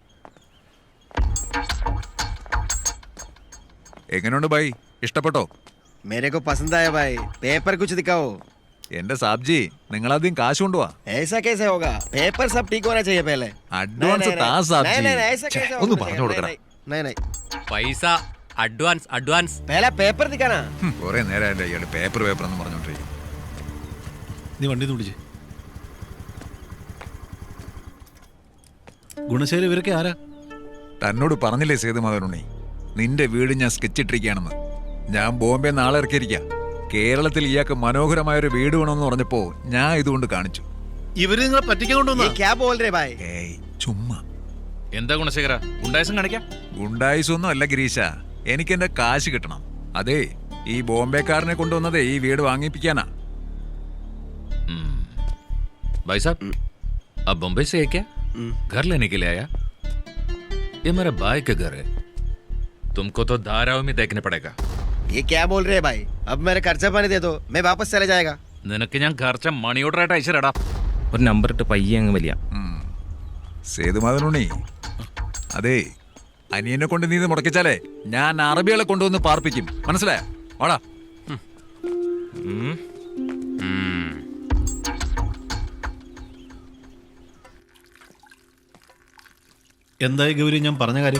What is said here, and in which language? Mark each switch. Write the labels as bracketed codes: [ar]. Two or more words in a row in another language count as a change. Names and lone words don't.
[ml] എങ്ങനെയുണ്ട് ബൈ, ഇഷ്ടപ്പെട്ടോ? [hi] मेरे को पसंद आया भाई पेपर कुछ दिखाओ [ml] എന്റെ സാബ്ജി നിങ്ങളാദ്യം കാശ് കൊണ്ടുപോവാ. [hi] ऐसा कैसे होगा पेपर सब ठीक होना चाहिए पहले [ml] അഡ്വാൻസ് താ സാബ്ജി. [hi] ऐसा कैसे [ml] ഒന്ന് [hi] होगा? [ml] പറഞ്ഞു കൊടുക്കണം. [hi] नहीं नहीं [ml] പൈസ [en] advance advance. [hi] पहला पेपर दिखाना [ml] കുറെ നേരമല്ലേ ഇയാള് [en] paper paper [ml] എന്ന് പറഞ്ഞോണ്ടിരിക്കും. നീ വണ്ടി തുടിച്ച്. ഗുണശേഖര ഇവരൊക്കെ ആരാ? തന്നോട് പറഞ്ഞില്ലേ സേതുമാധവനുണ്ണി, നിന്റെ വീട് ഞാൻ സ്കെച്ചിട്ടിരിക്കുകയാണെന്ന്. ഞാൻ ബോംബെ നാളെ ഇറക്കിയിരിക്കാം. കേരളത്തിൽ ഇയാൾക്ക് മനോഹരമായൊരു വീട് വേണമെന്ന് പറഞ്ഞപ്പോ ഞാൻ ഇതുകൊണ്ട് കാണിച്ചു. ഇവര് നിങ്ങളെ പറ്റിക്കാൻ [hi] ये [ml] കൊണ്ടുവന്നാ? [hi] क्या बोल रहे भाई [ml] ഏയ് ചുമ്മാ. എന്താ ഗുണശേഖര ഗുണ്ടായസം കാണിക്കാം? ഗുണ്ടായുസൊന്നും അല്ല ഗിരീശ, എനിക്കെന്റെ കാശ് കിട്ടണം. അതെ, ഈ ബോംബെക്കാരനെ കൊണ്ടുവന്നതേ ഈ വീട് വാങ്ങിപ്പിക്കാനാ. [hi] भाई साहब अब बम्बई से है क्या? घर लेने के लिए आया? ये मेरा भाई का घर है, तुमको तो धाराव में देखने पड़ेगा. ये क्या बोल रहे भाई अब मेरे खर्चा पानी दे दो मैं वापस चले जाएगा [ml] നിനക്ക് ഞാൻ ഖർച്ച [en] money order [ml] ആയിട്ട് അയച്ചിടാ. ഒരു നമ്പർ ഇട്ട് പയ്യെ അങ്ങ് വലിയ. സേതുമാധവനുണ്ണി, അതെ, അനിയനെ കൊണ്ട് നീ ഇത് മുടക്കിച്ചാലേ ഞാൻ അറബികളെ കൊണ്ടുവന്ന് പാർപ്പിക്കും. മനസ്സിലായോ? വാടാ. എന്തായി ഗൗരി ഞാൻ പറഞ്ഞ കാര്യം?